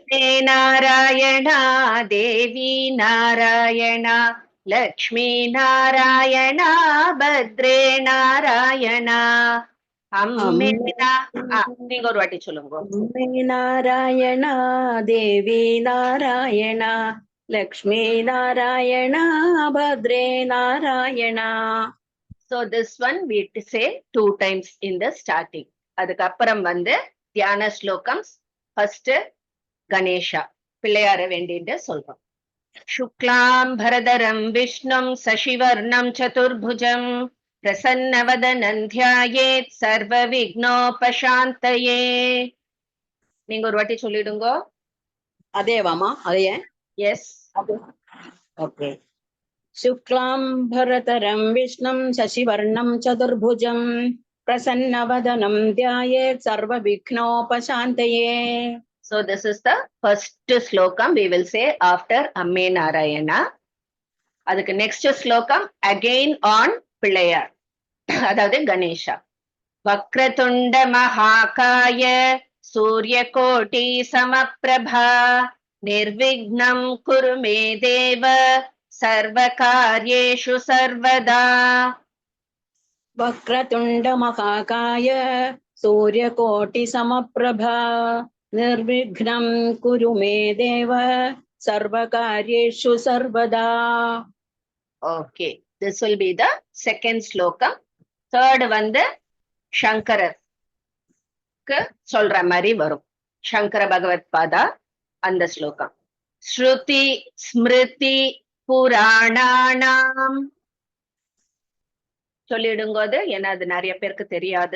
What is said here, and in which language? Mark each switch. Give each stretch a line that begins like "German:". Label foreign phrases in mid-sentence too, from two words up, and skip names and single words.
Tamil: நாராயணா தேவி நாராயணா லக்ஷ்மி நாராயணா பத்ரே நாராயணா அம்மேனா நீங்க ஒரு வாட்டி சொல்லுங்க. அம்மே நாராயணா, தேவி நாராயணா, லக்ஷ்மி நாராயணா, பத்ரே நாராயணா.
English: So this one we say 2 times in the starting.
Tamil: அதுக்கப்புறம் வந்து தியான ஸ்லோகம்ஸ். ஃபர்ஸ்ட் கணேஷா பிள்ளையார வேண்டிட்டு சொல்றோம்.
Sanskrit: शुक्लां भरधरं विष्णुं शशिवर्णं चतुर्भुजं प्रसन्नवदनं ध्यायेत् सर्वविघ्नोपशान्तये.
Tamil: நீங்க ஒரு வாட்டி சொல்லிடுங்க. அதேவாமா? அதையே? எஸ். ஓகே.
Sanskrit: शुक्लां भरतरं विष्णुं शशिवर्णं चतुर्भुजं प्रसन्नवदनं ध्यायेत् सर्वविघ्नोपशान्तये.
English: So this is the first slokam we will say after Amme Narayana.
Tamil: அதுக்கு next ஸ்லோகம்
English: again on
Tamil: பிள்ளையார், அதாவது கணேஷா.
Sanskrit: वक्रतुण्ड महाकाय सूर्यकोटि समप्रभ निर्विघ्नं कुरु मे देव सर्वकार्येषु सर्वदा. वक्रतुण्ड महाकाय सूर्यकोटि समप्रभा निर्विघ्नं कुरु मे देव सर्वकार्येषु सर्वदा.
English: Okay, this will be the second slokam.
Tamil: Third வந்து சங்கரருக்கு சொல்ற மாதிரி வரும். சங்கர பகவத் பாதா அந்த ஸ்லோகம்.
Sanskrit: श्रुति स्मृति पुराणानाम्
Tamil: சொல்லிடுங்க. அது ஏன்னா அது நிறைய பேருக்கு தெரியாது.